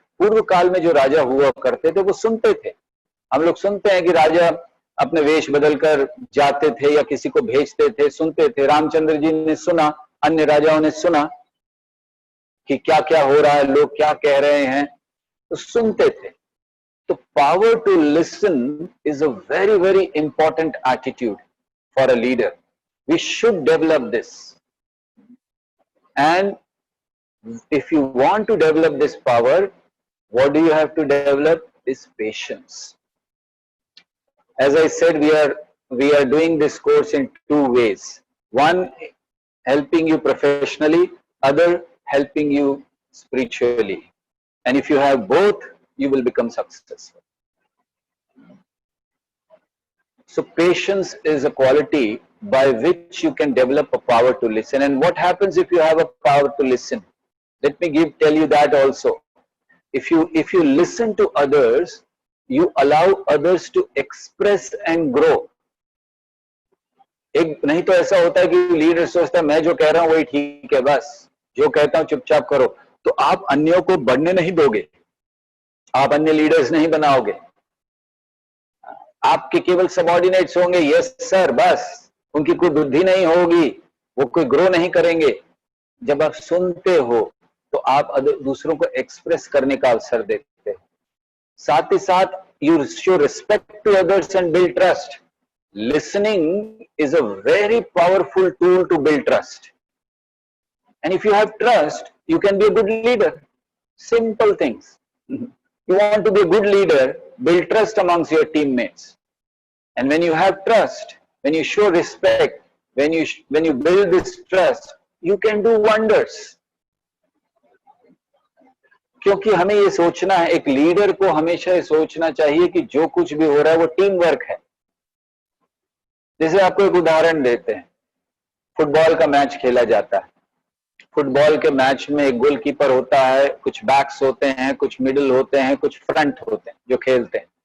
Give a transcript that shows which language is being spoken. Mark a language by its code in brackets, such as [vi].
[hi] पूर्व काल में जो राजा हुआ करते थे वो सुनते थे। हम लोग सुनते हैं कि राजा अपने वेश बदलकर जाते थे या किसी को भेजते थे, सुनते थे। रामचंद्र जी ने सुना, अन्य राजाओं ने सुना कि क्या क्या हो रहा है, लोग क्या कह रहे हैं, तो सुनते थे। [en] तो power to listen is a very, very important attitude for a leader. We should develop this. And if you want to develop this power, what do you have to develop is patience. As I said, we are doing this course in 2 ways. One, helping you professionally, other, helping you spiritually. And if you have both, you will become successful. So patience is a quality by which you can develop a power to listen. And what happens if you have a power to listen? Let me tell you that also. If you listen to others, you allow others to express and grow. [hi] एक नहीं तो ऐसा होता है कि leader सोचता है मैं जो कह रहा हूं वही ठीक है, बस जो कहता हूं चुपचाप करो, तो आप अन्यों को बढ़ने नहीं दोगे, आप अन्य लीडर्स नहीं बनाओगे, आपके केवल सबऑर्डिनेट्स होंगे, यस सर बस, उनकी कोई बुद्धि नहीं होगी, वो कोई ग्रो नहीं करेंगे। जब आप सुनते हो तो आप दूसरों को एक्सप्रेस करने का अवसर देते हो। साथ ही साथ [en] You show respect to others and build trust. Listening is a very powerful tool to build trust, and if you have trust you can be a good leader. Simple things. You want to be a good leader, build trust amongst your teammates. And when you have trust, when you show respect, when you build this trust, you can do wonders. [hi] क्योंकि हमें ये सोचना है, एक leader को हमेशा ये सोचना चाहिए कि जो कुछ भी हो रहा है वो टीम वर्क है। जैसे आपको एक उदाहरण देते हैं, फुटबॉल का मैच खेला जाता है। फुटबॉल के मैच में एक गोलकीपर होता है, कुछ बैक्स होते हैं, कुछ मिडिल होते हैं, कुछ फ्रंट होते हैं जो खेलते हैं।